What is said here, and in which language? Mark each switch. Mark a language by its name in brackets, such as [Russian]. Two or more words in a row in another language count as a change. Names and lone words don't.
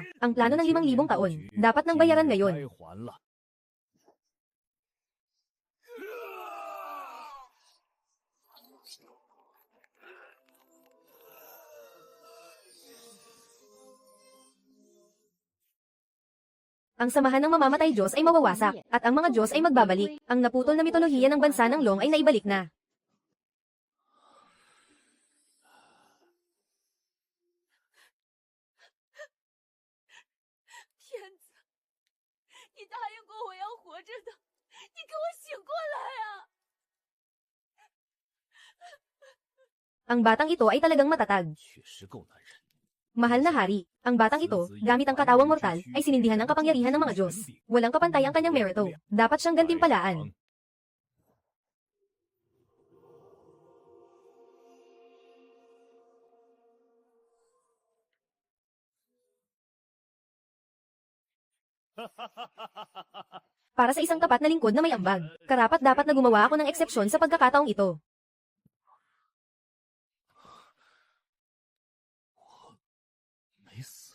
[Filipino] Ang plano ng 5,000 taon, dapat nang bayaran ngayon. Ang samahan ng mamamatay Diyos ay mawawasak, at ang mga Diyos ay magbabalik. Ang naputol na mitolohiya ng bansa ng Long ay naibalik na. [Chinese] 天子，你答应过我要活着的，你给我醒过来啊！ [Filipino] Ang batang ito ay talagang matatag. [Chinese] 确实够男人。 [Filipino] Mahal na hari, ang batang ito, gamit ang katawang mortal, ay sinindihan ng kapangyarihan ng mga Diyos. Walang kapantay ang kanyang merito. Dapat siyang gantimpalaan. Para sa isang tapat na lingkod na may ambag, karapat dapat na gumawa ako ng eksepsyon sa pagkakataong ito. [Chinese] 没死。